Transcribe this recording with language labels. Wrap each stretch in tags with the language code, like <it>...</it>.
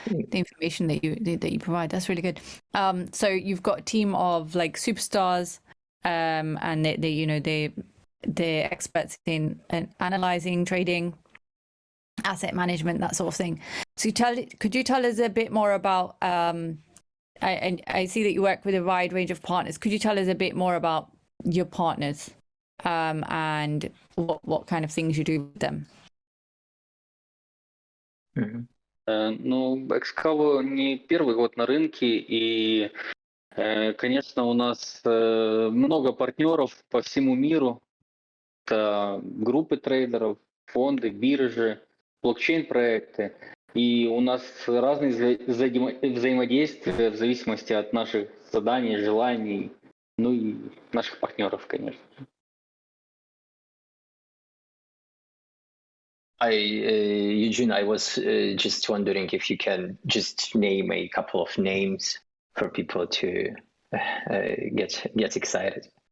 <en>The information that you provide, that's really good. So you've got a team of like superstars, and they're experts in analyzing, trading, asset management, that sort of thing. So could you tell us a bit more about, I see that you work with a wide range of partners. Could you tell us a bit more about your partners and what kind of things you do with them?</en> <ru>Ну, Excavo не первый год на рынке, и, конечно, у нас много партнеров по всему миру. Это группы трейдеров, фонды, биржи, блокчейн-проекты. И у нас разные взаимодействия в зависимости от наших заданий, желаний, ну и наших партнеров, конечно.</ru> <en>Eugene, I was just wondering if you can just name a couple of names for people to get excited.</en>